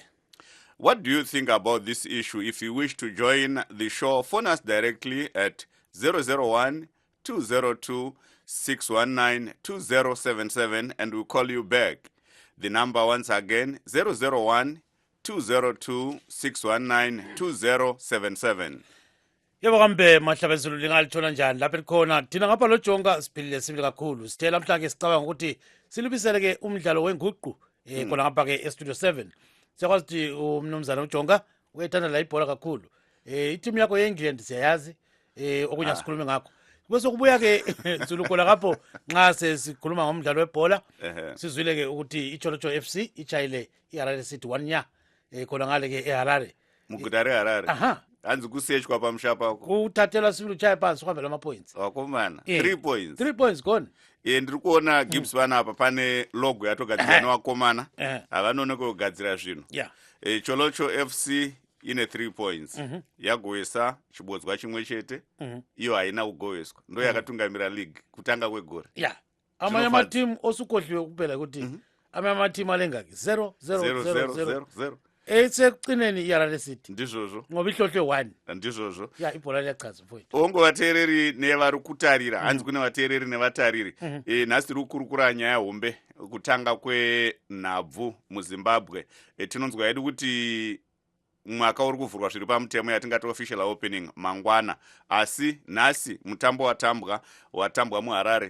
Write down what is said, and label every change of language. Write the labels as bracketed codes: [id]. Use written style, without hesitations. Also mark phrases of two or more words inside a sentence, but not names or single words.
[en] What do you think about this issue? If you wish to join the show, phone us directly at 001-202-619-2077 and we'll call you back. The number once again, 001-202-619-2077. [nd] Yebo kambe mahlabezulu lingalithola njani lapha likhona thina ngapha lo Jonga siphilile sibili kakhulu sithela mhlanje sicabanga ukuthi silubisele ke umdlalo wenguqu khona ngapha ke e-Studio 7. Siyakwazi ukuthi umnumzana uJonga uyethanda la ibhola kakhulu. I-team yakho ye-England siyayazi okunye sikhulume ngakho. Bese kubuya ke Zulukola kapho nxa sesikhuluma ngomdlalo webhola sizwile ke ukuthi iCholocho FC ichayile iHarare City 1-0 khona ngale ke eHarare. [sn] Mugudare Harare. Aha. Anzi kusechwa pamshapa ko. [nd] Uthathela sibili uchaya phansi kwambe lama points. [sn] Wakomana 3 points. [en] 3 points gone. [sn] Ndiri kuona Gibbs vana apa pane logo yatogadzira nevakomana havanone kugadzira zvino. Cholocho FC ine 3 points. Yagoesa chibodzwa chimwe chete. Iyo haina kugoeswa. Ndo yakatungamira league kutanga kwegore. [nd] Amanye team osukohliwe kuphela kuti amanye team alenga 0-0-0-0. Esekugcineni iHarare City. [sn] Ndizvozvo. [nd] Ngoba ihlohlwe 1. [sn] Ndizvozvo. [nd] Ibhola liyachaza mfowethu. [sn] Ongo vateereri nevari kutarira, hanzi kune vateereri nevatariri. Nhasi tiri kukurukura nyaya hombe kutanga kwenhabvu muZimbabwe. Tinonzwa hedu kuti mwaka uri kuvhurwa zviri pamutemo yatingati [en] official opening [sn] mangwana. Asi nhasi mutambo watambwa muHarare.